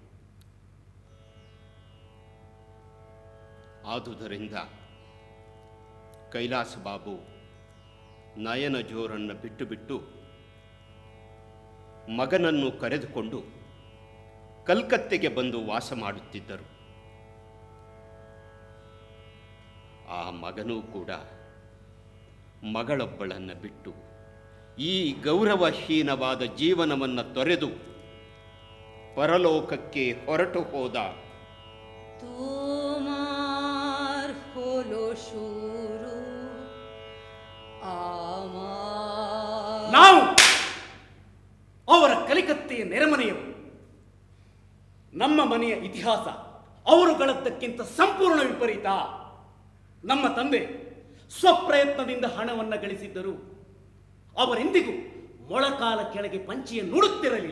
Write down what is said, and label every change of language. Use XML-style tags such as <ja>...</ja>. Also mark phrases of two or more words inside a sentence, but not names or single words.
<kn>ಆದುದರಿಂದ ಕೈಲಾಸ ಬಾಬು ನಯನಜೋರನ್ನು ಬಿಟ್ಟು ಬಿಟ್ಟು ಮಗನನ್ನು ಕರೆದುಕೊಂಡು ಕಲ್ಕತ್ತೆಗೆ ಬಂದು ವಾಸ ಮಾಡುತ್ತಿದ್ದರು. ಆ ಮಗನೂ ಕೂಡ ಮಗಳೊಬ್ಬಳನ್ನು ಬಿಟ್ಟು ಈ ಗೌರವಹೀನವಾದ ಜೀವನವನ್ನು ತೊರೆದು ಪರಲೋಕಕ್ಕೆ ಹೊರಟು ಹೋದ.</kn> <bn>তোমার হলো শুরু আমার</bn> <kn>ನಾವು ಅವರ ಕಲಿಕತ್ತೆಯ ನೆರೆಮನೆಯವರು. ನಮ್ಮ ಮನೆಯ ಇತಿಹಾಸ ಅವರುಗಳದ್ದಕ್ಕಿಂತ ಸಂಪೂರ್ಣ ವಿಪರೀತ. ನಮ್ಮ ತಂದೆ ಸ್ವಪ್ರಯತ್ನದಿಂದ ಹಣವನ್ನು ಗಳಿಸಿದ್ದರು. ಅವರೆಂದಿಗೂ ಮೊಳಕಾಲ ಕೆಳಗೆ ಪಂಚಿಯನ್ನು ನುಡುತ್ತಿರಲಿಲ್ಲ.</kn>